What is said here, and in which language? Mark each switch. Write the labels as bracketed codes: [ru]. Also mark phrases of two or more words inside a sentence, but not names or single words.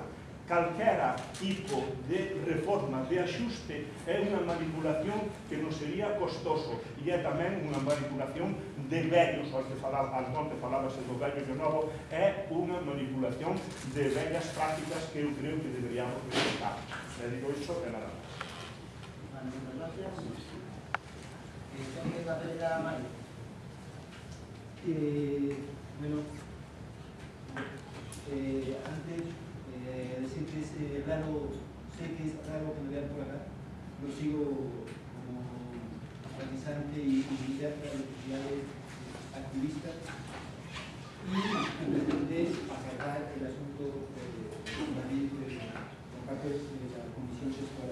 [gl] Calquera tipo de reforma, de axuste, é unha manipulación que nos sería costoso e é tamén unha manipulación de vellos, ao que falábase do vello e do novo, é unha manipulación de vellas prácticas que eu creo que deberíamos respetar. E digo iso e nada máis. [es] Muchas gracias. ¿Tengo la pelea a Mario? Bueno, antes decir que es raro, sé que es raro que me vean por acá, lo sigo como organizante y militante de actividades activistas y pretender agarrar el asunto también por parte de la Comisión Gestora.